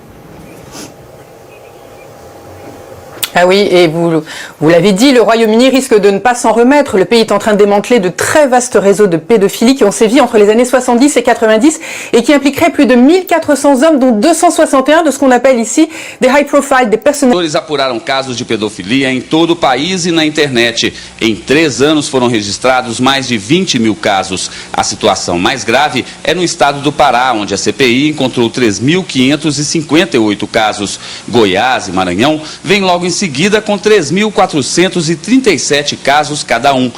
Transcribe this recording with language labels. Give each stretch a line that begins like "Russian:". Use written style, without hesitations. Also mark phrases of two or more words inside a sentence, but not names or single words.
French: Ah oui, et vous l'avez dit, le Royaume-Uni risque de ne pas s'en remettre. Le pays est en train de démanteler de très vastes réseaux de pédophilie qui ont sévi entre les années 70 et 90 et qui impliqueraient plus de 1400 hommes, dont 261 de ce qu'on appelle ici des
English: high profile,
French: des personnes.
Portuguese: Eles apuraram casos de pedofilia em todo o país e na internet. Em 3 anos foram registrados mais de 20 mil casos. A situação mais grave é no estado do Pará, onde a CPI encontrou 3.558 casos. Goiás e Maranhão vêm logo em seguida com 3.437 casos cada um.